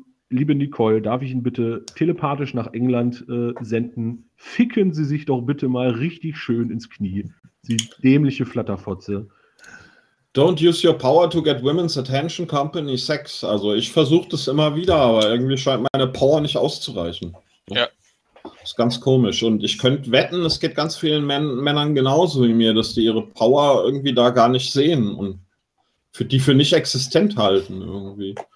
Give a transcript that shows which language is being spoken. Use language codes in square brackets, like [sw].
[de] Liebe Nicole, darf ich Ihnen bitte telepathisch nach England senden? Ficken Sie sich doch bitte mal richtig schön ins Knie. Die dämliche Flatterfotze. [en] Don't use your power to get women's attention, company, sex. [de] Also ich versuche das immer wieder, aber irgendwie scheint meine Power nicht auszureichen. Ja. Das ist ganz komisch. Und ich könnte wetten, es geht ganz vielen Männern genauso wie mir, dass die ihre Power irgendwie da gar nicht sehen und für nicht existent halten irgendwie.